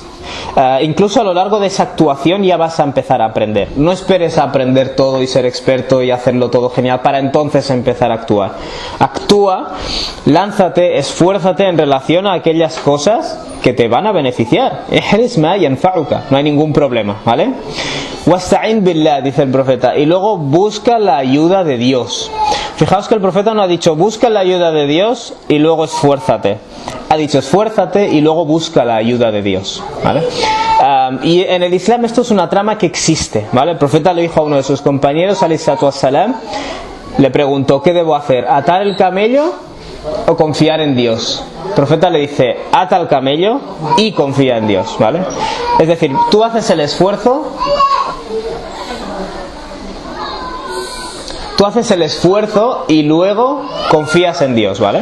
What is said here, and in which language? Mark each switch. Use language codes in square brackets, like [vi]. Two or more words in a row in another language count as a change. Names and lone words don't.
[es] Incluso a lo largo de esa actuación ya vas a empezar a aprender. No esperes a aprender todo y ser experto y hacerlo todo genial para entonces empezar a actuar. Actúa, lánzate, esfuérzate en relación a aquellas cosas que te van a beneficiar. No hay ningún problema, ¿vale? [ar] واستعن بالله, [es] dice el profeta, y luego busca la ayuda de Dios. Fijaos que el profeta no ha dicho busca la ayuda de Dios y luego esfuérzate. Ha dicho esfuérzate y luego busca la ayuda de Dios, ¿vale? Y en el Islam esto es una trama que existe, ¿vale? El profeta le dijo a uno de sus compañeros, [ar] عليه الصلاة والسلام, [es] le preguntó, ¿qué debo hacer? ¿Atar el camello o confiar en Dios? El profeta le dice, ata el camello y confía en Dios, ¿vale? Es decir, tú haces el esfuerzo. Tú haces el esfuerzo y luego confías en Dios, ¿vale?